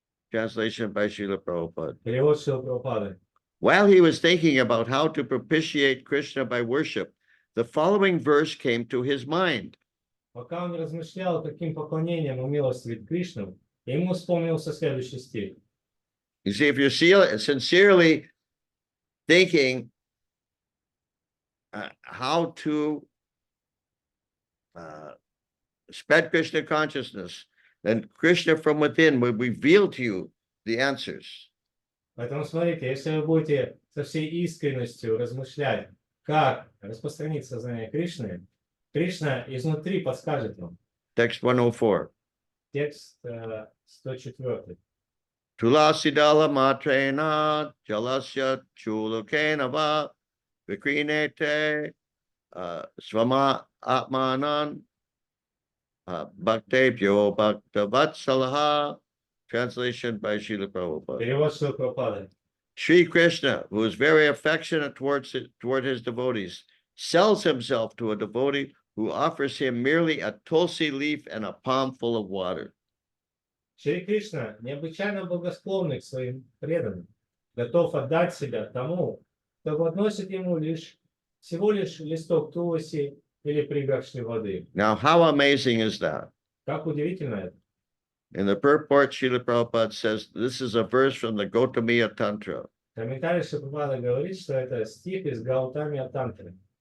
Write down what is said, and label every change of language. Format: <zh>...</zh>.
<en>Translation by Srila Prabhupada.</en> <ru>Перевод Шрила Прабхупады.</ru> <en>While he was thinking about how to propitiate Krishna by worship, the following verse came to his mind.</en> <ru>Пока он размышлял, каким поклонением умилостивить Кришну, ему вспомнился следующий стих.</ru> <en>You see, if you're sincerely thinking how to spread Krishna consciousness, then Krishna from within will reveal to you the answers.</en> <ru>Поэтому смотрите, если вы будете со всей искренностью размышлять, как распространить сознание Кришны, Кришна изнутри подскажет вам.</ru> <en>Text 104.</en> <ru>Текст 104.</ru> <sa>Tulasidala matrena jalasya chulukena va vikrinete svama atmanan bhaktebhyo bhaktavatsalaha.</sa> <en>Translation by Srila Prabhupada.</en> <ru>Перевод Шрила Прабхупады.</ru> <en>Sri Krishna, who is very affectionate toward his devotees, sells himself to a devotee who offers him merely a tulsi leaf and a palm full of water.</en> <ru>Шри Кришна необычайно благосклонный к своим преданным, готов отдать себя тому, кто подносит ему всего лишь листок туласи или пригоршни воды.</ru> <en>Now, how amazing is that?</en> <ru>Как удивительно это.</ru> <en>In the purport, Srila Prabhupada says this is a verse from the Gautamiya Tantra.</en> <ru>Комментарий Шри Прабхупады говорит, что это стих из Гаутамия Тантры.</ru>